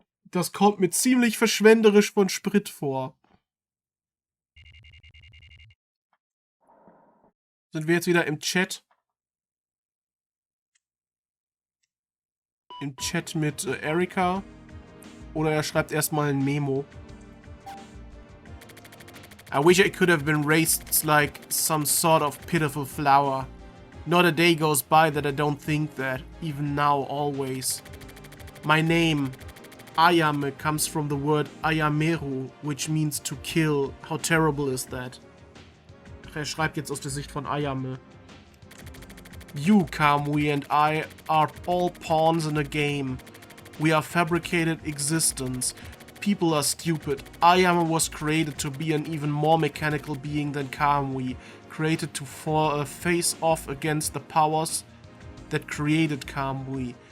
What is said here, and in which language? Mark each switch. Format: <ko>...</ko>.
<de>Das kommt mir ziemlich verschwenderisch von Sprit vor. Sind wir jetzt wieder im Chat? Im Chat mit Erika? Oder er schreibt erstmal ein Memo.</de> <en>I wish I could have been raised like some sort of pitiful flower. Not a day goes by that I don't think that, even now, always. My name, Ayame, comes from the word Ayameru, which means to kill. How terrible is that?</en> <de>Er schreibt jetzt aus der Sicht von Ayame.</de> <en>You, Kamui, and I are all pawns in a game. We are fabricated existence. People are stupid. Ayame was created to be an even more mechanical being than Kamui, created to face off against the powers that created Kamui.</en>